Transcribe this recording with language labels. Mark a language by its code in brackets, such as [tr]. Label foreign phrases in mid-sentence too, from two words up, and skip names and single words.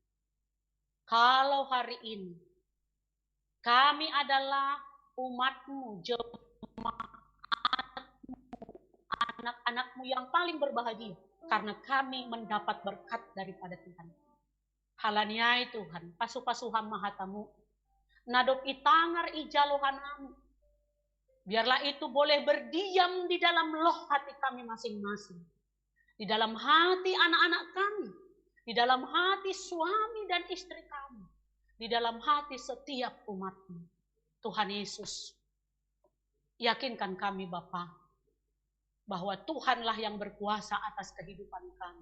[id] Kalau hari ini kami adalah umat-Mu, jemaat-Mu, anak-anak-Mu yang paling berbahagia karena kami mendapat berkat daripada Tuhan. [bts] Halaniai Tuhan, pasu-pasuhan mahatamu, nadop itangar ijalohanam. [id] Biarlah itu boleh berdiam di dalam loh hati kami masing-masing. Di dalam hati anak-anak kami. Di dalam hati suami dan istri kami. Di dalam hati setiap umat-Mu. Tuhan Yesus, yakinkan kami Bapa, bahwa Tuhanlah yang berkuasa atas kehidupan kami.